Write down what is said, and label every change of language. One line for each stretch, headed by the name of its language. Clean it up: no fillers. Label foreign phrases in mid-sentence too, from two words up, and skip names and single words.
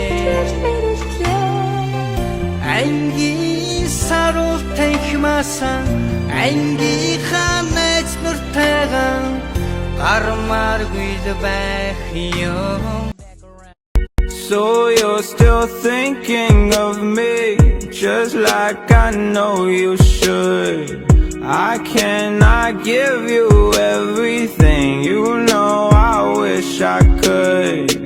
Mongolian: анги саруу танхимасан ангийнхаа найз нуртайгаа гармааргүй л байх юм.
English: So you're still thinking of me, just like I know you should. I cannot give you everything, you know I wish I could.